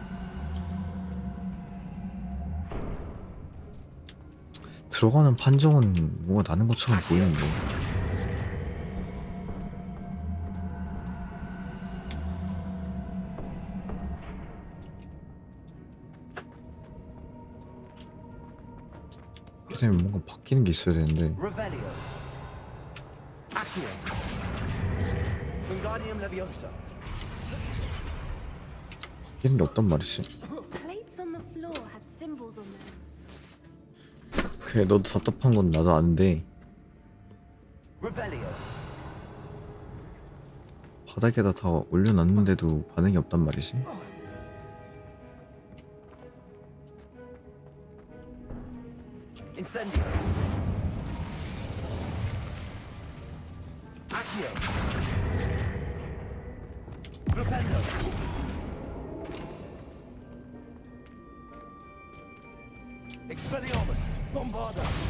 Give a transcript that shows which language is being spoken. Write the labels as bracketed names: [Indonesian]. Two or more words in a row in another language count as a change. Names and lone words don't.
[Korean] 들어가는 판정은 뭐가 나는 것처럼 보이는데. 그다음에 뭔가 바뀌는 게 있어야 되는데. [Latin] Revelio. Accio. Wingardium Leviosa. [Korean] 바뀌는 게 없단 말이지. [English] Plates on the floor have symbols on them. [Korean] 그래, 너도 답답한 건 나도 아는데 [Latin] Revelio. [Korean] 바닥에다 다 올려놨는데도 반응이 없단 말이지. [Latin] Incendio. Accio. Flipendo. Expelliarmus. Bombarda.